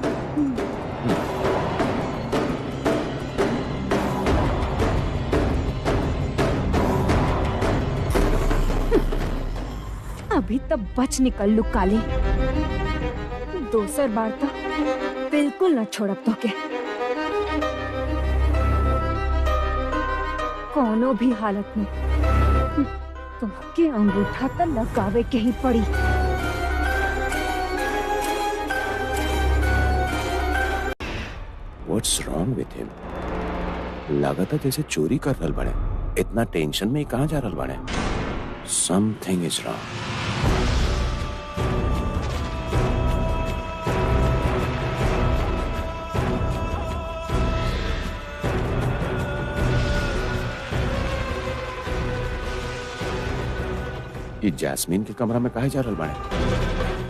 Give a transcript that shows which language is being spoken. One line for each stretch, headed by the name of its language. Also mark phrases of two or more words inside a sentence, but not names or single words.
Bhojpuri: अभी तब बच निकल लू काली, दोसर बार तो बिल्कुल न छोड़ब तो के। कोनो भी हालत में तुमके अंगूठा त लगावे के ही पड़ी।
English: What's wrong with him?
Bhojpuri: लागता जैसे चोरी कर रहल बने। इतना टेंशन में कहाँ जा रहल बने?
English: Something is wrong.
Bhojpuri: ये जैस्मीन के कमरा में काहे जा रहल बने?